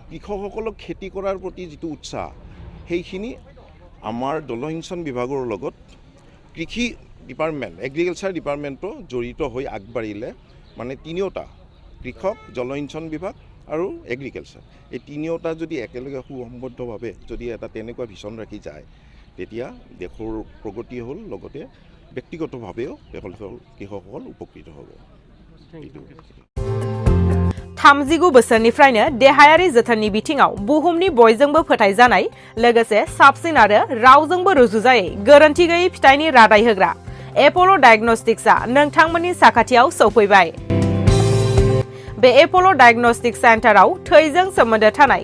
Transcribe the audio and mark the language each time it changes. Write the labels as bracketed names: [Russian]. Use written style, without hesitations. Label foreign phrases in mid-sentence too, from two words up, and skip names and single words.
[Assamese] কৃষকসকলক খেতি কৰাৰ প্ৰতি যিটো উৎসাহ সেইখিনি আমাৰ জলসিঞ্চন বিভাগৰ লগত কৃষি [English] department agriculture [Assamese] ডিপাৰ্টমেণ্টো জড়িত হৈ আগবাঢ়িলে মানে তিনিওটা কৃষক জলসিঞ্চন বিভাগ আৰু এগ্ৰিকালচাৰ এই তিনিওটা যদি একেলগে সুসম্বদ্ধভাৱে যদি এটা তেনেকুৱা ভিছন ৰাখি যায় তেতিয়া দেশৰ প্ৰগতি হ'ল লগতে ব্যক্তিগতভাৱেও কৃষকসকল উপকৃত হ'ব [Bodo] थामजिगु बोसोरनिफ्रायनो देहायारि जोथोननि बिथिङाव बुहुमनि बयजोंबो फोथायजानाय लोगोसे साबसिन आरो रावजोंबो रुजुजायै गोरोन्थि गैयै फिथाइनि रादाय होग्रा एप'ल' डायग्नोस्टिक्सआ नोंथांमोननि साखाथियाव सौफैबाय बे एप'ल' [English] diagnostic centre [Bodo] थैजों सोमोन्दो थानाय